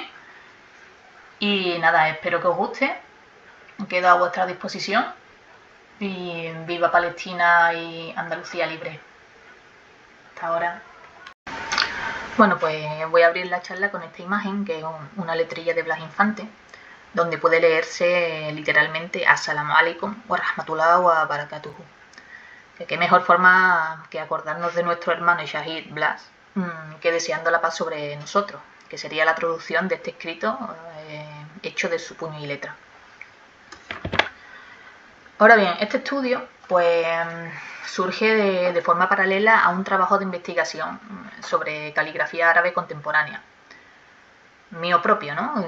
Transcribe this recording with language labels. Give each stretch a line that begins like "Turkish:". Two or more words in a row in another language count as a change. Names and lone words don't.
Spanish: Y nada, espero que os guste, quedo a vuestra disposición y viva Palestina y Andalucía libre. Hasta ahora. Bueno, pues voy a abrir la charla con esta imagen, que es una letrilla de Blas Infante, donde puede leerse literalmente
Arabic: السلام عليكم ورحمة الله وبركاته.
Spanish: Que qué mejor forma que acordarnos de nuestro hermano Shahid Blas que deseando la paz sobre nosotros, que sería la traducción de este escrito hecho de su puño y letra. Ahora bien, este estudio pues surge de forma paralela a un trabajo de investigación sobre caligrafía árabe contemporánea, mío propio, ¿no?